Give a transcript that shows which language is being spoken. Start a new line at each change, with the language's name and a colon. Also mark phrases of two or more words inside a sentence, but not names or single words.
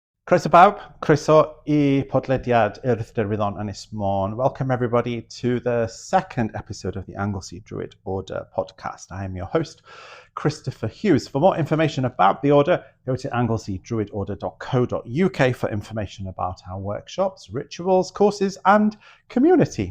Welsh: Croeso bawb, croeso I podlediad Urdd Derwyddon Ynys Môn.
English: Welcome everybody to the second episode of the Anglesey Druid Order podcast. I am your host, Kristoffer Hughes. For more information about the order, go to angleseydruidorder.co.uk for information about our workshops, rituals, courses and community.